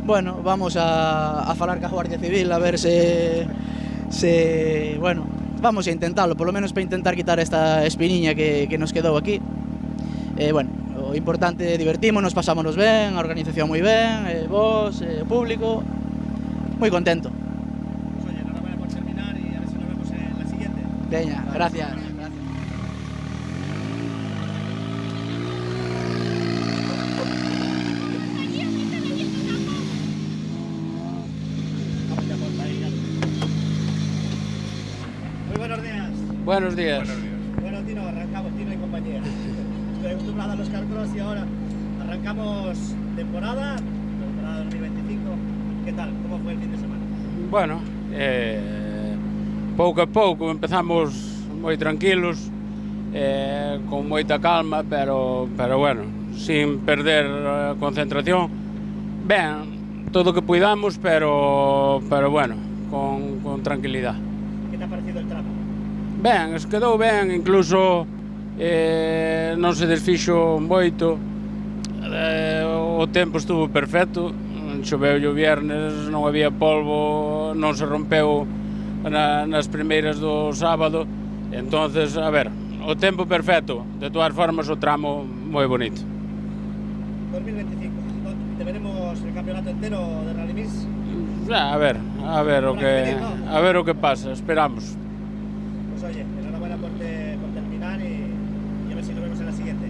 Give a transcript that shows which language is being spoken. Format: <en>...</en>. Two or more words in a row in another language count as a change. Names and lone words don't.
<gl>Bueno, vamos a falar ca Guardia Civil a ver se bueno, vamos a intentalo, polo menos para intentar quitar esta espiniña que nos quedou aquí. Bueno, o importante é divertímonos, pasámonos ben, a organización moi ben, vos, o público, moi contento.</gl> <es>Pues oye, enhorabuena por terminar y a ver si nos vemos en la siguiente.</es> <gl>Veña, gracias.</gl> <es>Buenos días. Buenos días. Bueno, Tino, arrancamos, Tino y compañía. Estoy acostumbrado a los carcross y ahora arrancamos temporada 2025. ¿Qué tal? ¿Cómo fue el fin de semana?</es> <gl>Bueno, pouco a pouco empezamos moi tranquilos, con moita calma, pero bueno, sin perder a concentración. Ben, todo o que puidamos, pero bueno, con tranquilidade.</gl> <es>¿Qué te ha parecido el tramo?</es> <gl>Ben, es quedou ben, incluso non se desfixo moito, o tempo estuvo perfecto, choveu o viernes, non había polvo, non se rompeu nas primeiras do sábado, entonces, a ver, o tempo perfecto, de todas formas o tramo moi bonito.</gl> <es>2025, ¿te veremos el campeonato entero de Rally Mix?</es> <gl>A ver o que pasa, esperamos.</gl> <es>Pues oye, enhorabuena por terminar y a ver si nos vemos en la siguiente.</es>